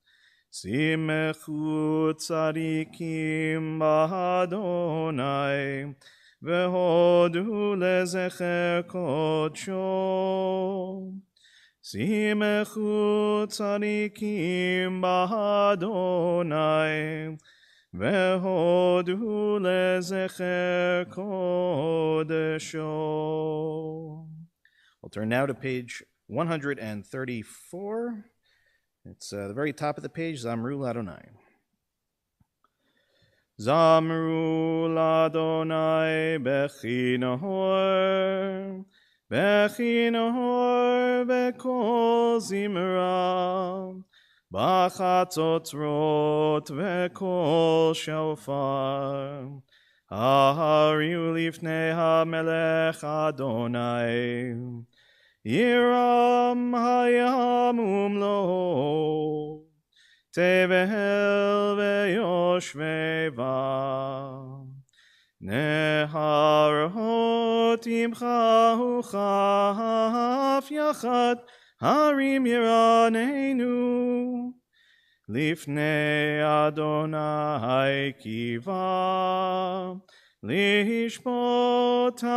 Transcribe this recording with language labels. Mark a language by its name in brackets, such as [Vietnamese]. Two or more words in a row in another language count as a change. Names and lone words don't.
[Hebrew] שמחו צדיקים באדני והודו לזכר קדשו. שמחו צדיקים באדני והודו לזכר קדשו. [English] We'll turn now to page 134. It's the very top of the page, [Hebrew] זמרו לאדני. זמרו לאדני בכנור בכנור וקול זמרה בחצצרות וקול שופר. הריעו לפני המלך אדני ירעם הים ומלאו, תבל וישבי בה נהרות ימחאו כף יחד הרים ירננו לפני אדני כי בא לשפט